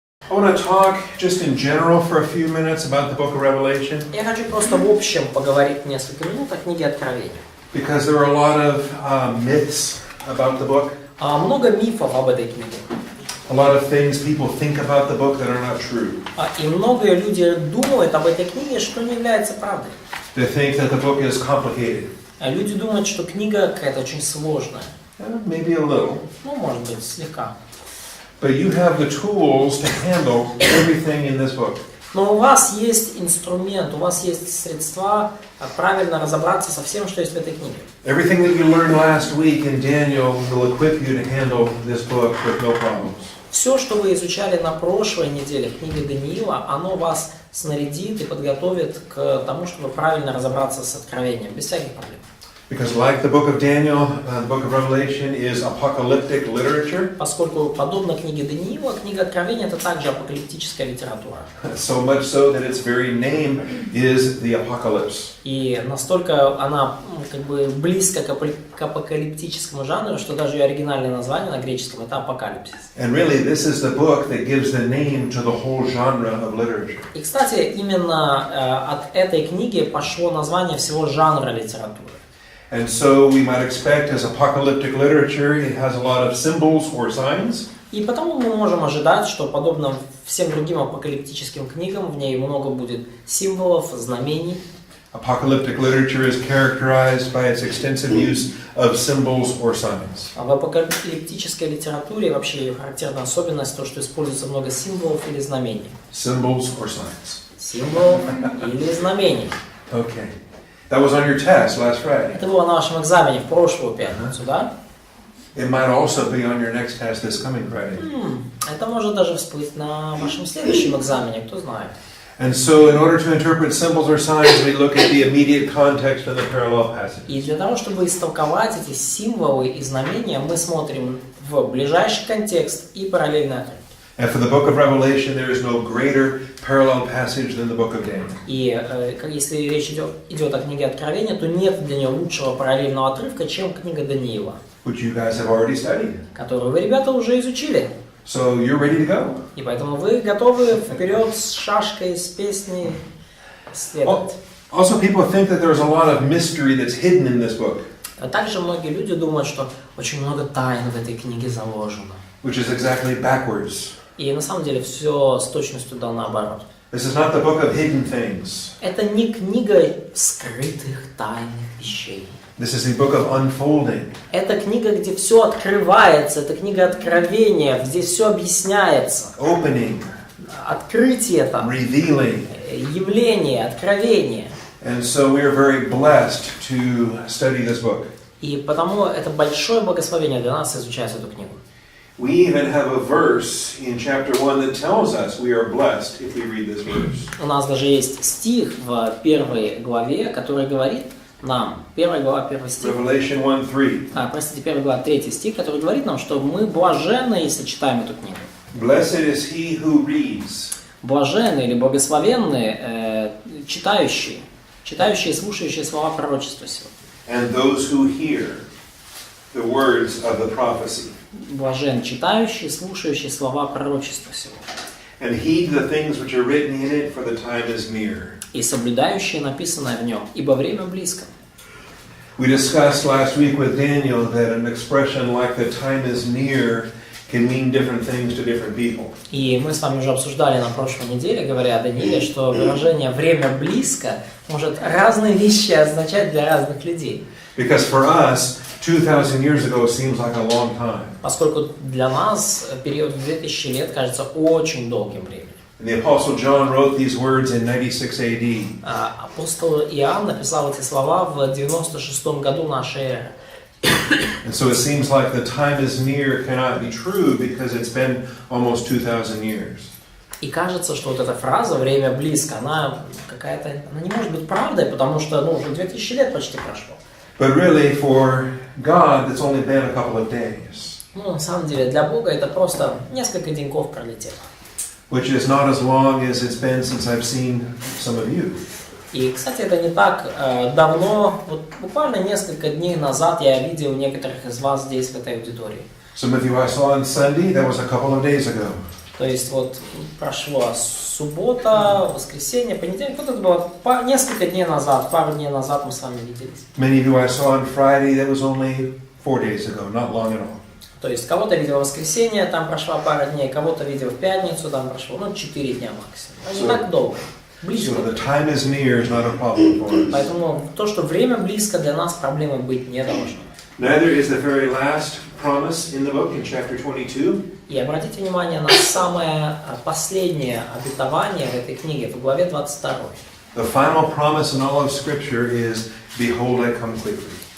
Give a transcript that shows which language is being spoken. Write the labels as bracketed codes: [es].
[en] I want to talk just in general for a few minutes about the book of Revelation. [ru] Я хочу просто в общем поговорить несколько минут о книге Откровения. [en] Because there are a lot of myths about the book. [ru] Много мифов об этой книге. [en] A lot of things people think about the book that are not true. [ru] И многие люди думают об этой книге, что не является правдой. [en] They think that the book is complicated. [ru] Люди думают, что книга какая-то очень сложная. [en] Maybe a little. [ru] Ну, может быть, слегка. [en] But you have the tools to handle everything in this book. [ru] Но у вас есть инструмент, у вас есть средства правильно разобраться со всем, что есть в этой книге. [en] Everything that you learned last week in Daniel will equip you to handle this book with no problems. [ru] Все, что вы изучали на прошлой неделе в книге Даниила, оно вас снарядит и подготовит к тому, чтобы правильно разобраться с Откровением, без всяких проблем. [en] Because like the book of Daniel, the book of Revelation is apocalyptic literature. [ru] Поскольку, подобно книге Даниила, книга Откровения — это также апокалиптическая литература. [en] So much so that its very name is the apocalypse. [ru] И настолько она как бы близко к апокалиптическому жанру, что даже ее оригинальное название на греческом — это апокалипсис. [en] And really, this is the book that gives the name to the whole genre of literature. [ru] И, кстати, именно от этой книги пошло название всего жанра литературы. [en] And so we might expect, as apocalyptic literature, it has a lot of symbols or signs. [ru] И потому мы можем ожидать, что, подобно всем другим апокалиптическим книгам, в ней много будет символов, знамений. [en] Apocalyptic literature is characterized by its extensive use of symbols or signs. [ru] А в апокалиптической литературе вообще ее характерная особенность то, что используется много символов или знамений. [en] Symbols or signs. [ru] Символов или знамений. [en] Okay. That was on your test last Friday. [ru] Это было на вашем экзамене в прошлую пятницу, да? [en] It might also be on your next test this coming Friday. [ru] Это может даже всплыть на вашем следующем экзамене, кто знает. [en] And so, in order to interpret symbols or signs, we look at the immediate context of the parallel passage. [ru] И для того, чтобы истолковать эти символы и знамения, мы смотрим в ближайший контекст и параллельный отрывок. [en] And for the book of Revelation, there is no greater parallel passage than the book of Daniel. [ru] И если речь идет о книге Откровения, то нет для нее лучшего параллельного отрывка, чем книга Даниила, [en] Which you guys have already studied. [ru] которую вы, ребята, уже изучили. [en] So you're ready to go. [ru] И поэтому вы готовы вперед с шашкой, с песней следовать. [en] Also, people think that there's a lot of mystery that's hidden in this book. [ru] А также многие люди думают, что очень много тайн в этой книге заложено. [en] Which is exactly backwards. [ru] И на самом деле все с точностью да наоборот. [en] This is not the book of hidden things. [ru] Это не книга скрытых тайных вещей. [en] This is the book of unfolding. [ru] Это книга, где все открывается. Это книга Откровения, где все объясняется. [en] Opening. [ru] Открытие там. [en] Revealing. [ru] Явление, откровение. [en] And so we are very blessed to study this book. [ru] И потому это большое благословение для нас изучать эту книгу. [en] We even have a verse in chapter 1 that tells us we are blessed if we read this verse. [ru] У нас даже есть стих в первой главе, который говорит нам, первая глава, первый стих. [en] Revelation 1:3. [ru] Простите, первая глава, третий стих, который говорит нам, что мы блаженны, если читаем эту книгу. [en] Blessed is he who reads. [ru] Блаженны или благословенны читающие и слушающие слова пророчества сего. [en] And those who hear the words of the prophecy. [ru] Блажен читающий, слушающий слова пророчества сего. [en] And heed the things which are written in it, for the time is near. [ru] И соблюдающие написанное в нем, ибо время близко. [en] We discussed last week with Daniel that an expression like the time is near can mean different things to different people. [ru] И мы с вами уже обсуждали на прошлой неделе, говоря о Данииле, что выражение «время близко» может разные вещи означать для разных людей. [en] Because for us, 2,000 years ago seems like a long time. [ru] Поскольку для нас период в 2000 лет кажется очень долгим временем. [en] And the Apostle John wrote these words in 96 AD. [ru] Апостол Иоанн написал эти слова в 96 году нашей эры. [en] And so it seems like the time is near cannot be true because it's been almost 2,000 years. [ru] И кажется, что вот эта фраза «время близко», она не может быть правдой, потому что уже 2000 лет почти прошло. [en] But really, for God, it's only been a couple of days. [ru] На самом деле, для Бога это просто несколько деньков пролетело. [en] Which is not as long as it's been since I've seen some of you. [ru] И, кстати, это не так давно, вот буквально несколько дней назад я видел некоторых из вас здесь, в этой аудитории. [en] Some of you I saw on Sunday, that was a couple of days ago. [ru] То есть вот прошло суббота, воскресенье, понедельник. Вот это было несколько дней назад, пару дней назад мы с вами виделись. [en] Many of you I saw on Friday, that was only 4 days ago, not long at all. [ru] То есть кого-то видел в воскресенье, там прошла пара дней, кого-то видел в пятницу, там прошло 4 дня максимум. Не так долго. Близко. [en] So the time is near is not a problem for us. [ru] Поэтому то, что время близко, для нас проблемой быть не должно. [en] Neither is the very last promise in the book in chapter 22. [ru] И обратите внимание на самое последнее обетование в этой книге, в главе 22. [en] The final promise in all of Scripture is, "Behold, I come quickly."